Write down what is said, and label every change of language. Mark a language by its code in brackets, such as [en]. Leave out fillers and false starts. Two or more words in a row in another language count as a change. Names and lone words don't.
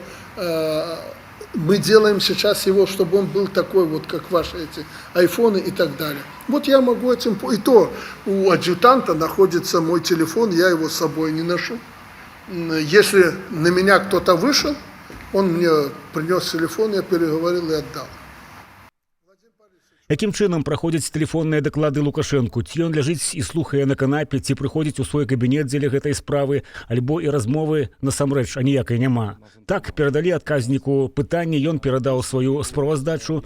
[ru] Мы делаем сейчас его, чтобы он был такой, вот как ваши эти айфоны и так далее. Вот я могу этим... И то у адъютанта находится мой телефон, я его с собой не ношу. Если на меня кто-то вышел, он мне принес телефон, я переговорил и отдал. [be] Якім чынам праходзяць тэлефонныя даклады Лукашэнку? Ці ён ляжыць і слухае на канапе, ці прыходзіць у свой кабінет дзеля гэтай справы, альбо і размовы насамрэч аніякай няма. Так, перадалі адказніку пытанне, ён перадаў сваю справаздачу.